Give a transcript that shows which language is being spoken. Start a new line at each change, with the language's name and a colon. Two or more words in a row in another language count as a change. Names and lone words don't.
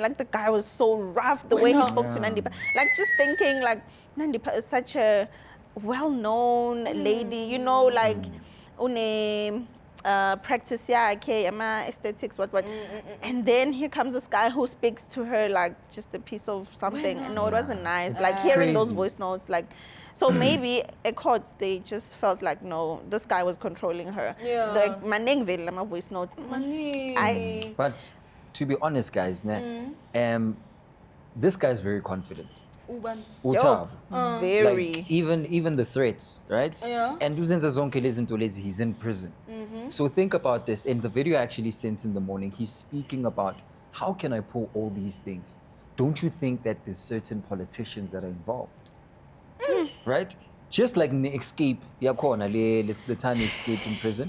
English: Like the guy was so rough, the way he spoke to Nandipha. Like just thinking like Nandipha is such a well-known lady, you know, like
Zulu: une practice ama aesthetics,
English: what. And then here comes this guy who speaks to her like just a piece of something. No, it wasn't nice. It's Like hearing those crazy. voice notes, like, so maybe at courts they just felt like, no, this guy was controlling her. Yeah.
Zulu: The maning vele lama
English: voice note. money. But to be honest, guys, this guy's very confident. Uthabo. Very. Like even the threats, right? Yeah.
Zulu: And uzenza zonke lezi zinto lezi,
English: he's in prison. So think about this. In the video I actually sent in the morning, he's speaking about how can I pull all these things? Don't you think that there's certain politicians that are involved? Right? Just like in the escape, the time he escaped in prison.